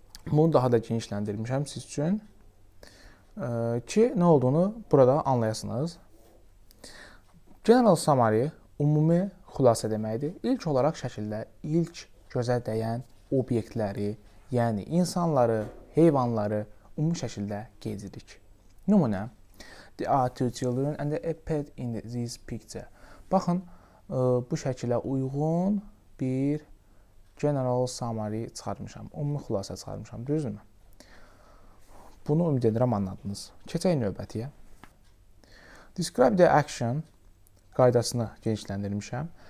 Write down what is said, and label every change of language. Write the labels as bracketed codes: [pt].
[az] Bunu daha da genişləndirmişəm siz üçün ki, nə olduğunu burada anlayasınız. General Summary ümumi xülasə deməkdir. İlk olaraq şəkildə ilk gözə dəyən obyektləri, yəni insanları, heyvanları ümumi şəkildə gedirik. Nümunə: [en] There are 2 children and a pet in this picture. [az] Baxın, bu şəkilə uyğun bir general summary çıxarmışam. Ümumi xülasə çıxarmışam, düzdürmü? Bunu ümid edirəm anladınız. Keçək növbətiyə. [en] Describe the action [az] qaydasını genişləndirmişəm.